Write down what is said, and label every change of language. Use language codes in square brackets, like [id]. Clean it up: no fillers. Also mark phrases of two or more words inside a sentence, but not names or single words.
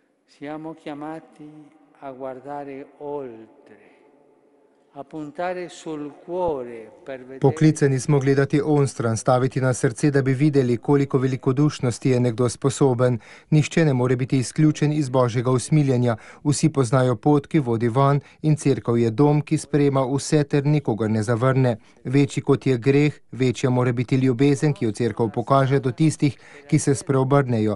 [it] Siamo chiamati a guardare oltre, a puntare sul cuore per vedere. [sl] Poklicani smo gledati onstran, staviti na srce, da bi videli, koliko velikodušnosti je nekdo sposoben. Nihče ne more biti izključen iz Božjega usmiljenja. Vsi poznajo pot, ki vodi van, in cerkev je dom, ki sprejema vse ter nikogar ne zavrne. Večji kot je greh, večja mora biti ljubezen, ki jo cerkev pokaže do tistih, ki se spreobrnejo.